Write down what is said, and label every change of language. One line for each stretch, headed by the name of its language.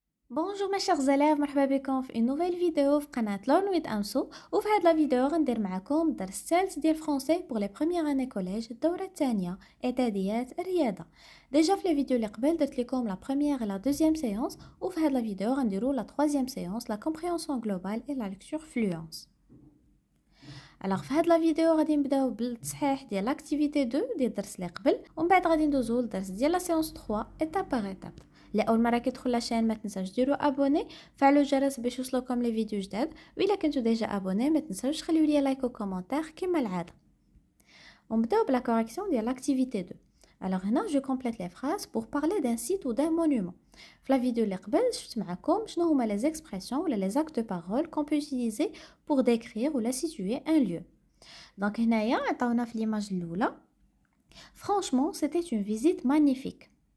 French: Bonjour mes chers élèves,
Arabic: مرحبا بكم في
French: une nouvelle vidéo في قناة Learn with أمسو.
Arabic: وفي هاد لا فيديو غندير معكم درس الثالث ديال فرونسي
French: pour les premières années collège
Arabic: الدورة الثانية إعداديات الرياضة. ديجا في الفيديو اللي قبل درت لكم
French: لا première et la deuxième séance
Arabic: وفي هاد لا فيديو غنديرو
French: la troisième séance la compréhension globale et la lecture fluence. Alors
Arabic: في هاد لا فيديو غادي نبداو بالتصحيح ديال لاكتيفيتي 2 ديال الدرس اللي قبل ومن بعد غادي ندوزو للدرس ديال لا سيونس 3 ايتاب باغ ايتاب. لأول مرة كيدخل لاشين ما تنساوش ديروا ابوني، فعلوا الجرس باش يوصلوكم لي فيديو جداد، وإلا كنتو ديجا ابوني ما تنساوش تخليو لي لايك وكومونتير كما العاده. ونبداو بلا كوريكسيون ديال لاكتيفيتي 2.
French: Alors هنا je complète les phrases pour parler d'un site ou d'un monument. في la vidéo
Arabic: اللي قبل شفت معكم شنو هما
French: les expressions ولا les actes de parole qu'on peut utiliser pour décrire ou la situer un lieu. Donc
Arabic: هنايا عطاونا في
French: l'image الاولى Franchement, c'était une visite magnifique.